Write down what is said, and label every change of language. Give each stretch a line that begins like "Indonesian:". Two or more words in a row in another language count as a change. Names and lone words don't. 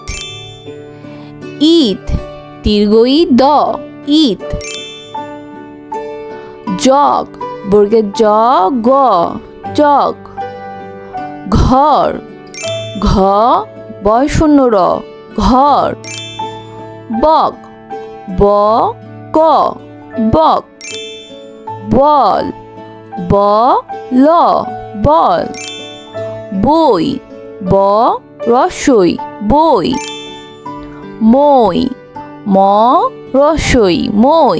Bangla: ইট, দীর্ঘই দ, ইট। জগ, বর্গের জ গ, জগ। ঘর, ঘ বয় শূন্য র, ঘর। বক, ব ক, বক। বল, ব ল, বল। বই, ব রস্বই, বই। মই, ম রস্বই, মই।